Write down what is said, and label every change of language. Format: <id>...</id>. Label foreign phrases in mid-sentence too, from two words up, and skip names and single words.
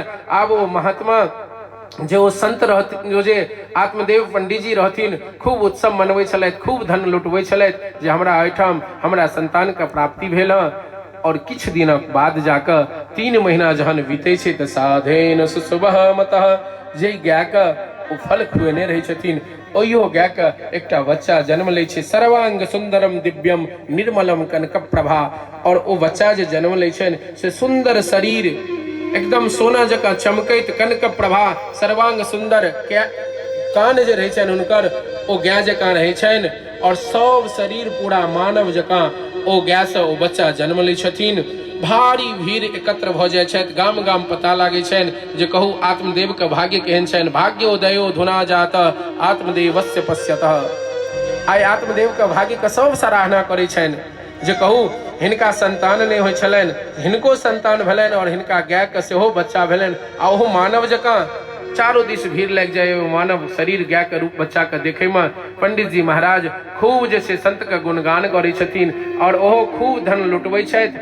<mai>आब ओ महात्मा जो संत रहथिन, जो जे आत्मदेव पंडित जी रहथिन, खूब उत्सव मनबै छलथि, खूब धन लुटबै छलथि जे हमरा एहिठाम हमरा संतान के प्राप्ति भेल। और किछ दिनक बाद जाकर 3 महीना जहन बीते छै तऽ साधेन सुसुबह मतः, जे गाय के ओ फल खुएने रहै छथिन ओहियो गाय के एकटा बच्चा जन्म लै छै।</mai> <sa>सर्वांग सुंदरम दिव्यम निर्मलम कनक प्रभा,</sa> <mai>और ओ बच्चा जे जन्म लै छनि से सुंदर शरीर एकदम सोना जकाँ चमकैत,</mai> <sa>कनक प्रभा सर्वांग सुंदर,</sa> <mai>कान जे रहै छनि हुनकर ओ गाय जकाँ रहै छनि और सब शरीर पूरा मानव जकाँ ओ गाय से ओ बच्चा जन्म लै छथिन। भारी भीड़ एकत्र भ जाय छथि, गाम गाम पता लागे छनि जे कहू आत्मदेव के भाग्य केहन छनि।</mai> <sa>भाग्योदयो धुना जात आत्मदेवस्य पश्यतः।</sa> <mai>आइ आत्मदेव के भाग्य के सब सराहना करै छनि जे कहू हिनका संतान नहि होइ छलनि, हिनको संतान भेलनि और हिनका गाय के सेहो बच्चा भेलनि आ ओहो मानव जकाँ। चारों दिस भीड़ लग जाए मानव शरीर गाय के रूप बच्चा के देखे में। पंडित जी महाराज खूब जे छै संत के गुणगान करै छथिन और ओहो खूब धन लुटबै छथि।</mai>